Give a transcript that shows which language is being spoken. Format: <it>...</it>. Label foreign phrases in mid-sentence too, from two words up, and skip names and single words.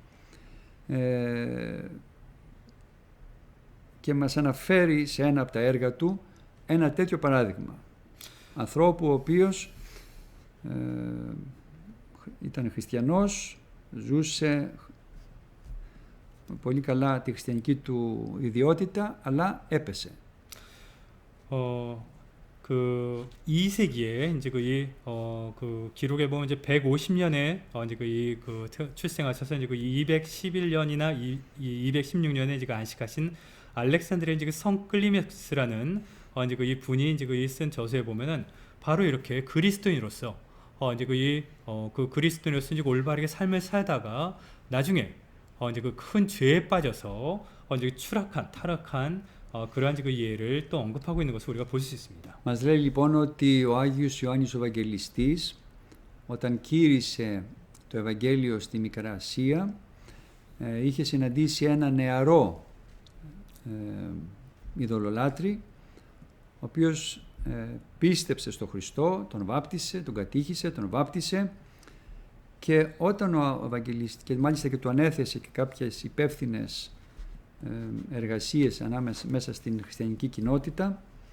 <el>και μας αναφέρει σε ένα από τα έργα του ένα τέτοιο παράδειγμα ανθρώπου ο οποίος ήταν χριστιανός, ζούσε πολύ καλά τη χριστιανική του ιδιότητα, αλλά έπεσε.</el> <ko>그 2세기에 이제 그 기록에 보면 이제 150년에 이제 그 출생하셔서 이제 그 211년이나 216년에 이제 안식하신 알렉산드리아 이제 그 성 클리메스라는 이제 그 이 분이 이제 그 쓴 저서에 보면은 바로 이렇게 그리스도인으로서 이제 그 그리스도인으로서 이제 올바르게 삶을 살다가 나중에 이제 그 큰 죄에 빠져서 이제 타락한 그러한 그 예를 또 언급하고 있는 것을 우리가 볼 수 있습니다.</ko> <el>Μας λέει λοιπόν ότι ο Άγιος Ιωάννης ο Ευαγγελιστής, όταν κήρυσε το Ευαγγέλιο στη Μικρά Ασία, είχε συναντήσει ένα νεαρό ειδωλολάτρη, ο οποίος πίστεψε στο Χριστό, τον βάπτισε, τον κατήχησε, τον βάπτισε, και όταν ο Ευαγγελιστής, και μάλιστα και του ανέθεσε και κάποιες υπεύθυνες εργασίες μέσα στην χριστιανική κοινότητα,</el>